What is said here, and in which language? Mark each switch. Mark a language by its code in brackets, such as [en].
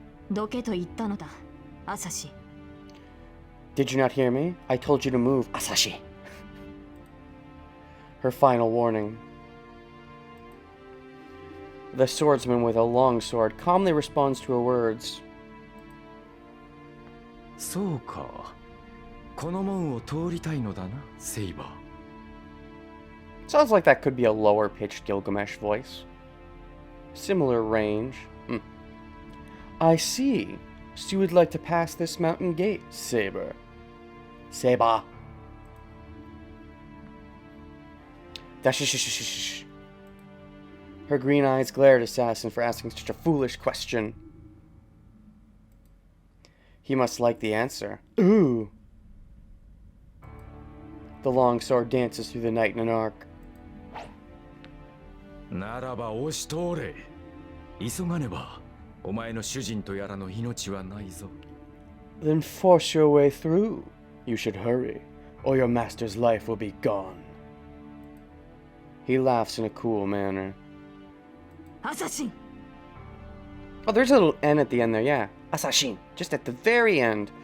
[ja] どけと言ったのだ、アサシ。 [en] Did you not hear me? I told you to move, Asashi. Her final warning. The swordsman with a long sword calmly responds to her words. [ja] そうか。この門を通りたいのだな、セイバー。 [en] Sounds like that could be a lower-pitched Gilgamesh voice. Similar range. I see. So you would like to pass this mountain gate, Saber. Saber. Dash. Her green eyes glare at Assassin for asking such a foolish question. He must like the answer. Ooh. The long sword dances through the night in an arc. [ja] ならば押し通れ。急がねば。お前の主人とやらの命はないぞ。 [en] Then force your way through. You should hurry, or your master's life will be gone. He laughs in a cool manner. [ja] アサシン。 [en] Oh, there's a little N at the end there, yeah. Asashin. Just at the very end.